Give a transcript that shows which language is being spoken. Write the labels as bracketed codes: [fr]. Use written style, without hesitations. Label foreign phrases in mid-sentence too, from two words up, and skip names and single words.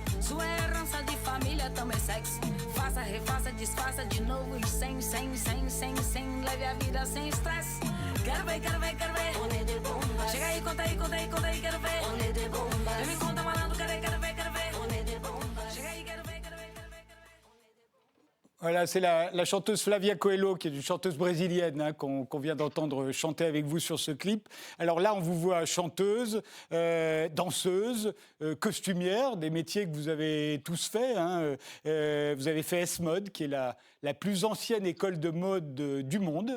[pt] Sua herança de família, também sexo. Faça, refaça, desfaça de novo e sem leve a vida sem estresse. Quero ver. Chega aí, conta aí, quero ver. Vem me conta, malandro, quero ver. Chega aí, quero ver. [fr] Voilà, c'est la chanteuse Flavia Coelho, qui est une chanteuse brésilienne, hein, qu'on vient d'entendre chanter avec vous sur ce clip. Alors là, on vous voit chanteuse, danseuse, costumière, des métiers que vous avez tous faits. Hein. Vous avez fait S-Mode, qui est la plus ancienne école de mode du monde.